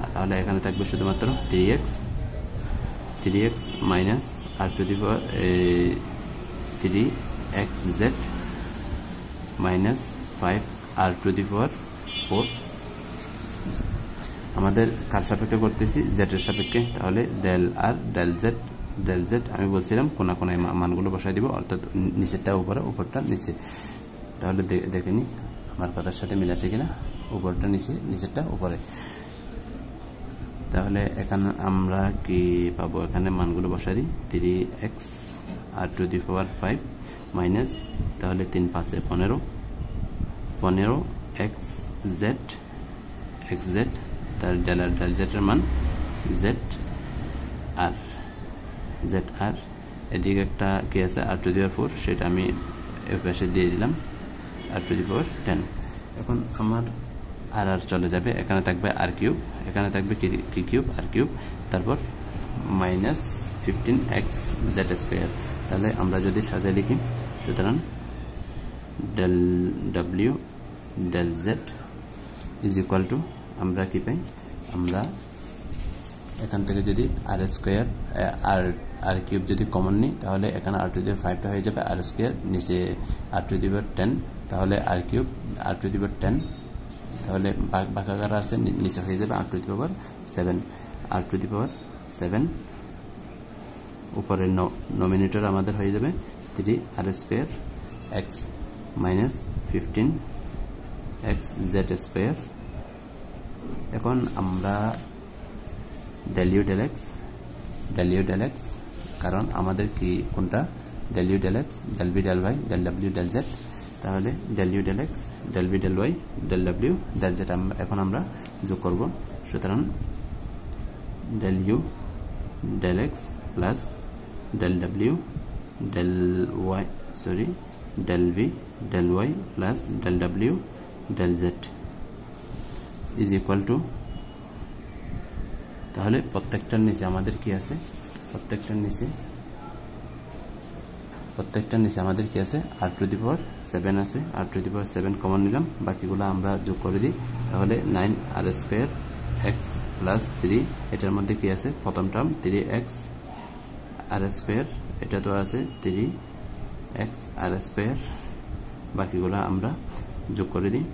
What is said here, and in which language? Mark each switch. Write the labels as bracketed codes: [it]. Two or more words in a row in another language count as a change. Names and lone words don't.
[bn] তাহলে এখানে থাকবে শুধুমাত্র [en] 3x minus r to the power 3xz minus 5 r to the power 4. [bn] আমাদের কার সাপেক্ষে করতেছি, z এর সাপেক্ষে। তাহলে [en] del r del z [bn] আমি বলছিলাম কোনা কোনায় মানগুলো বসাই দিব, অর্থাৎ নিচেরটা উপরে উপরটা নিচে। তাহলে দেখে নি আমার কথার সাথে মিল আছে কিনা, উপরটা নিচে নিচেরটা উপরে। তাহলে এখানে আমরা কি পাবো, এখানে মানগুলো বসাই দিই [en] 3x r to the power 5 [bn] মাইনাস, তাহলে 3 5 15 xz, তার [en] del r del z [bn] এর মান zr। এদিকে একটা কি আছে [en] r to the power 4, [bn] সেটা আমি এই পাশে দিয়ে দিলাম [en] r to the power 10। [bn] এখন আমার আর চলে যাবে, এখানে থাকবে [en] r cube, [bn] এখানে থাকবে কি [en] cube r cube, [bn] তারপর [en] minus 15xz square. [bn] তাহলে আমরা যদি সাজিয়ে লিখি, সুতরাং [en] del w del z is equal to [bn] আমরা কি পাই, আমরা এখান থেকে যদি [en] r square r cube [bn] যদি কমন নিই তাহলে এখানে [en] r to the power 5 [bn] টা হয়ে যাবে [en] r square, [bn] নিচে [en] r to the power 10, তাহলে r cube r to the power 10, [bn] তাহলে ভাগাকার আছে নিচে হয়ে যাবে [en] r to the power 7, r to the power 7। [bn] উপরে নোমিনেটর আমাদের হয়ে যাবে [en] 3r square x minus 15xz square. [bn] এখন আমরা [en] del u del x, [bn] কারণ আমাদের কি কোনটা [en] del u del x del v del y del w del z, তাহলে del u del x del v del y del w del z [bn] এখন আমরা যোগ করব। [en] সুতরাং del u del x plus del w del y del v del y plus del w del z is equal to, [bn] তাহলে প্রত্যেকটার নিচে আমাদের কি আছে, প্রত্যেকটার নিচে আমাদের কি আছে [en] r to the power 7 [bn] আছে, [en] r to the power 7 [bn] কমন নিলাম, বাকিগুলো আমরা যোগ করে দিই। তাহলে [en] 9r square x plus 3, [bn] এটার মধ্যে কি আছে প্রথম টার্ম [en] 3x r square, [bn] এটা তো আছে [en] 3x r square, [bn] বাকিগুলো আমরা যোগ করে দিই।